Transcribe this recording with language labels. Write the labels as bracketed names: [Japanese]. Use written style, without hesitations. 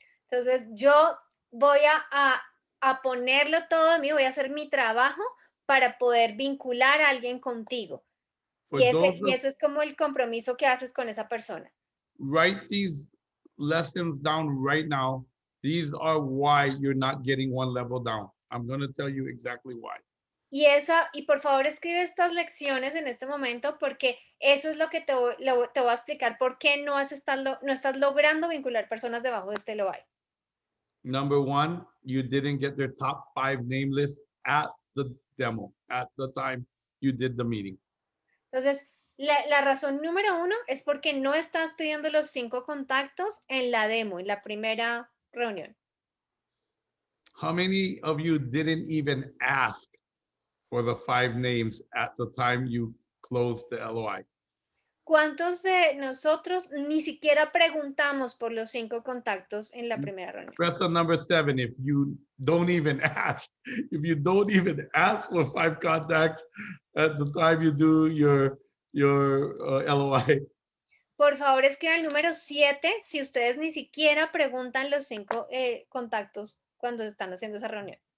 [Spanish] Entonces, yo voy a ponerlo todo de mí, voy a hacer mi trabajo para poder vincular a alguien contigo. [English] For [Spanish] Y [English] those [Spanish] eso es como el compromiso que haces con esa persona. [English] write these lessons down right now. These are why you're not getting one level down. I'm going to tell you exactly why. [Spanish] Y por favor escribe estas lecciones en este momento porque eso es lo que te voy a explicar por qué no estás logrando vincular personas debajo de este LOI. [English] Number one, you didn't get their top 5 name list at the demo, at the time you did the meeting. [Spanish] Entonces, la razón número 1 es porque no estás pidiendo los 5 contactos en la demo, en la primera reunión. [English] How many of you didn't even ask for the 5 names at the time you closed the LOI? [Spanish] ¿Cuántos de nosotros ni siquiera preguntamos por los 5 contactos en la primera reunión? [English] Press on number 7 if you don't even ask. If you don't even ask for 5 contacts at the time you do your LOI. [Spanish] Por favor, escriba el número 7 si ustedes ni siquiera preguntan los 5 contactos cuando están haciendo esa reunión.